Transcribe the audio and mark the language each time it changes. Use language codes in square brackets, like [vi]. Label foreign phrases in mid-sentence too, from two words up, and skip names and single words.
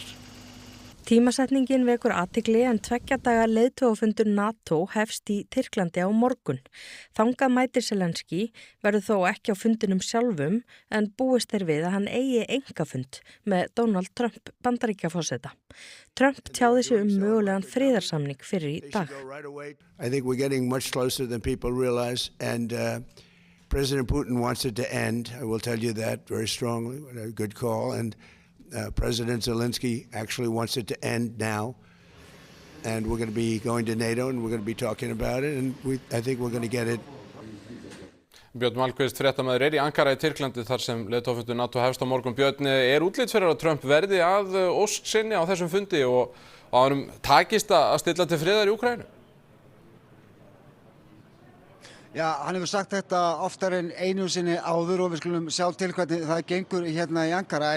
[is] Tímasetningin vekur athygli en 2 daga leiðtogafundur NATO hefst í Tyrklandi á morgun. Þangað mætir Zelensky, verður þó ekki á fundinum sjálfum en búist við að hann eigi einkafund með Donald Trump Bandaríkjaforseta. Trump tjáði sig mögulegan friðarsamning fyrir í dag. [en] I think we're getting much closer than people realize, and President Putin wants it to end. I will tell you that very strongly. A good call, and President Zelensky actually wants it to end now, and we're going to be going to NATO and we're going to be talking about it, and I think we're going to get it. [is] Björn Malmquist, fréttamaður, í Ankara í Tyrklandi þar sem leiðtogafundur NATO hefst á morgun. Björn, útlit fyrir að Trump verði að ósk sinni á þessum fundi og honum takist að stilla til friðar í Úkraínu? Já, hann hefur sagt þetta oftar en einu sinni áður og við skulum sjá til hvernig það gengur hérna í Ankara, en